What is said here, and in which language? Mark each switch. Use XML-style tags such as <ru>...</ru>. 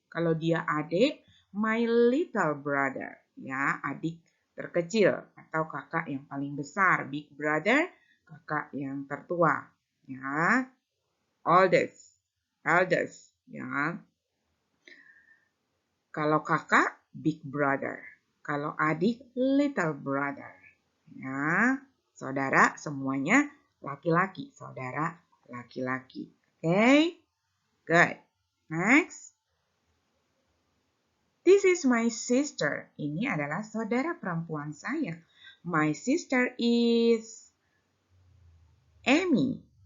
<id>Kalau dia adik,</id> <en>my little brother.</en> <id>Ya, adik terkecil atau kakak yang paling besar.</id> <en>Big brother,</en> <id>kakak yang tertua. Ya, eldest. Ya. Kalau kakak, big brother. Kalau adik, little brother. Ya, saudara semuanya laki-laki, saudara laki-laki.</id> <en>Okay, good. Next. This is my sister.</en> <id>Ini adalah saudara perempuan saya.</id> <en>My sister is Amy.</en>